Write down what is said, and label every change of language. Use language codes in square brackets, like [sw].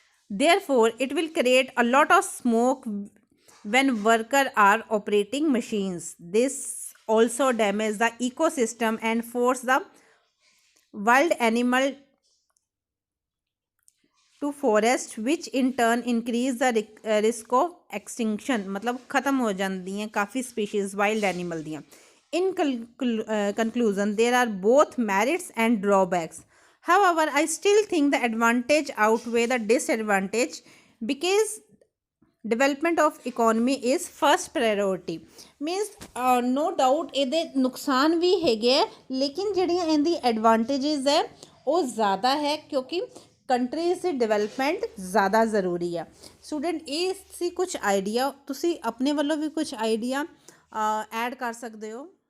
[en] Therefore, it will create a lot of smoke when workers are operating machines. This also damage the ecosystem and force the wild animal to forest, which in turn increase the risk of extinction. [hi] मतलब ख़त्म हो जाती हैं काफ़ी [en] species wild animal [hi] दियाँ. [en] In conclusion, there are both merits and drawbacks. However, I still think the advantage outweigh the disadvantage because development of economy is first priority. Means no doubt [pa] ਇਹਦੇ ਨੁਕਸਾਨ ਵੀ ਹੈਗੇ ਹੈ, ਲੇਕਿਨ ਜਿਹੜੀਆਂ ਇਹਦੀ ਐਡਵਾਂਟੇजेस ਹੈ ਉਹ ਜ਼ਿਆਦਾ ਹੈ ਕਿਉਂਕਿ ਕੰਟਰੀਜ਼ ਦੀ ਡਿਵੈਲਪਮੈਂਟ ਜ਼ਿਆਦਾ ਜ਼ਰੂਰੀ ਆ। ਸਟੂਡੈਂਟ ਇਹ ਸੀ ਕੁਝ ਆਈਡੀਆ, ਤੁਸੀਂ ਆਪਣੇ ਵੱਲੋਂ ਵੀ ਕੁਝ ਆਈਡੀਆ ਐਡ ਕਰ ਸਕਦੇ ਹੋ।